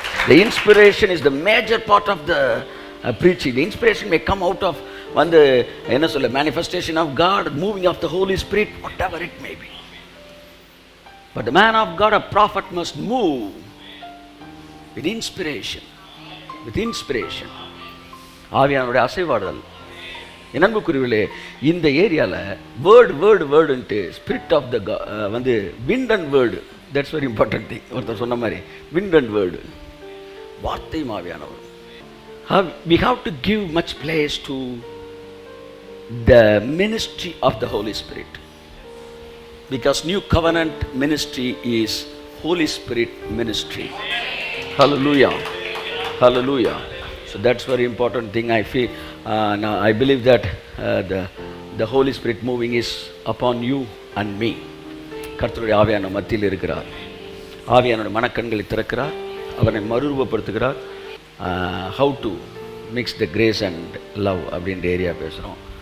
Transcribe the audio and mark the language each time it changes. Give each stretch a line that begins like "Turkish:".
English: The inspiration is the major part of the preaching. The inspiration may come out of
Tamil: வந்து என்ன சொல்ல
English: manifestation of God, moving of the Holy Spirit, whatever it may be. But the man of God, a prophet, must move with inspiration. With inspiration.
Tamil: ஆவியானவருடைய அசைவாடுதல். என் அன்புக்குரியவர்களே, இந்த ஏரியாவில்
English: வேர்டுன்ட்டு spirit of the வந்து wind and word, that's very important thing.
Tamil: ஒருத்தர் சொன்ன மாதிரி
English: wind and word,
Tamil: வார்த்தையும் ஆவியானவர்.
English: We have to give much place to the ministry of the Holy Spirit, because new covenant ministry is Holy Spirit ministry. Hallelujah, hallelujah. So that's very important thing. I feel now I believe that the Holy Spirit moving is upon you and me.
Tamil: கர்த்தருடைய ஆவியான மத்தியில் இருக்கிறார். ஆவியானோட மனக்கண்களை திறக்கிறார், அவனை மறுரூபப்படுத்துகிறார்.
English: how to mix the grace and love
Tamil: அப்படின்ற area பேசுகிறோம்.